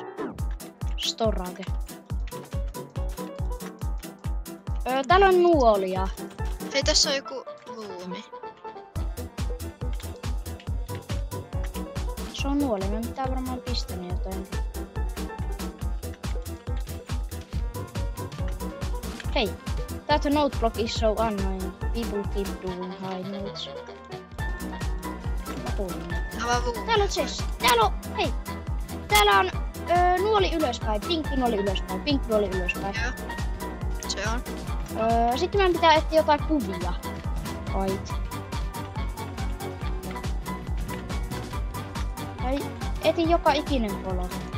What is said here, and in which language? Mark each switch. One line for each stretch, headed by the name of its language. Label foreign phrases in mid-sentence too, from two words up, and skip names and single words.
Finnish: Storage. Täällä on nuolia. Hei, tässä on joku ruumi. Se on nuoli. Me pitää varmaan pistää jotain. Hei.
English: That note block is so annoying. People keep doing high notes.
Finnish: Mä kuulin. Avaa ruumi. Täällä on chest. Täällä on... Hei. Täällä on nuoli ylöspäin. Pinkki nuoli ylöspäin. Pinkki nuoli ylöspäin. Joo. Se on. Sitten meidän pitää etsiä jotain kuvia. Kait. Tai etin joka ikinen polo.